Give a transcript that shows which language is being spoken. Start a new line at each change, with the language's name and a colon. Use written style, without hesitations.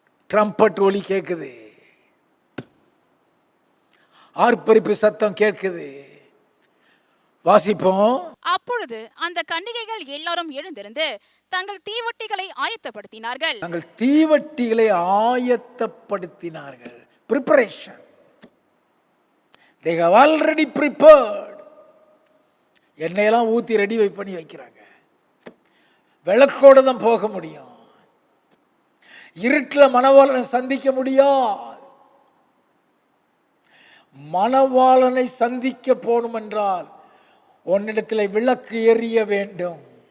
Tamil: Trumpet ஒலி கேட்குது, ஆர்ப்பரிப்பு சத்தம் கேட்குது. வாசிப்போம். அப்பொழுது அந்த கன்னிகைகள் எல்லாரும் எழுந்திருந்து தங்கள் தீவட்டிகளை ஆயத்தப்படுத்தினார்கள். தங்கள் தீவட்டிகளை ஆயத்தப்படுத்தினார்கள்.
English: preparation. They have already prepared.
Tamil: எண்ணெயெல்லாம் ஊற்றி ரெடி பண்ணி வைக்கிறாங்க. விளக்கோடு தான் போக முடியும். இருட்டில் மணவாளனை சந்திக்க முடியாது. மணவாளனை சந்திக்க போகணும் என்றால் உன்னிடத்தில் விளக்கு எரிய வேண்டும்.